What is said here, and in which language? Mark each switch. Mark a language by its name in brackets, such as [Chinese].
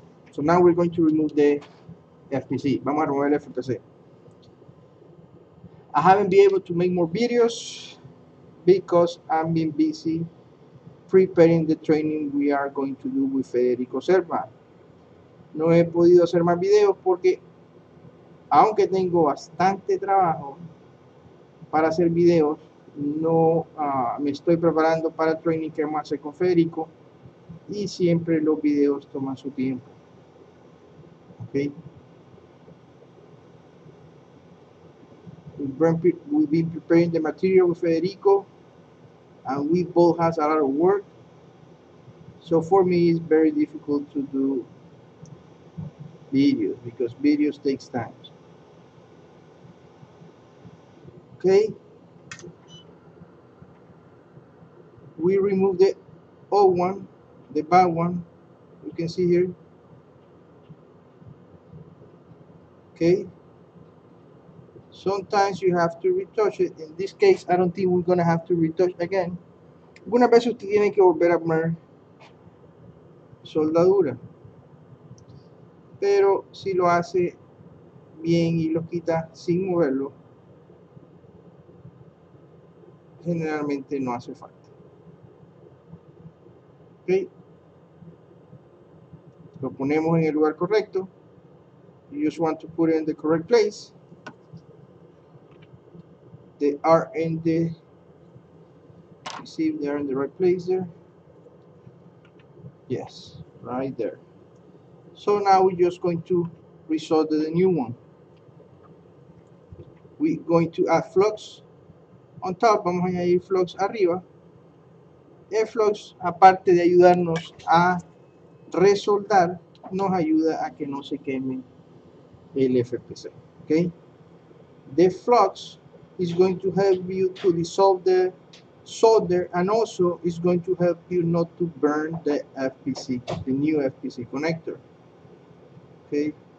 [English] So now we're going to remove the FPC. Vamos a remover el FPC. I haven't been able to make more videos because I've been busy preparing the training we are going to do with Federico Cerva. [Spanish] No he podido hacer más videos porque aunque tengo bastante trabajo para hacer videos, no me estoy preparando para el training que vamos a hacer con Federico y siempre los videos toman su tiempo. [English] Okay. We've been preparing the material with Federico and we both has a lot of work. So for me it's very difficult to do videos because videos takes time. Okay. We remove the old one, the bad one. You can see here. Okay. Sometimes you have to retouch it. In this case, I don't think we're gonna have to retouch again. [Spanish] Algunas veces usted tiene que volver a poner soldadura, pero si lo hace bien y lo quita sin moverlo, generalmente no hace falta. [English] Okay. [Spanish] Lo ponemos en el lugar correcto. [English] You just want to put it in the correct place. They are in the, see if they are in the right place there. Yes, right there. So now we're just going to resolder the new one. We're going to add flux on top. [Spanish] Vamos a añadir flux arriba. El flux, aparte de ayudarnos a resoldar, nos ayuda a que no se queme el FPC. [English] Okay? The flux is going to help you to dissolve the solder and also is going to help you not to burn the FPC, the new FPC connector. Okay.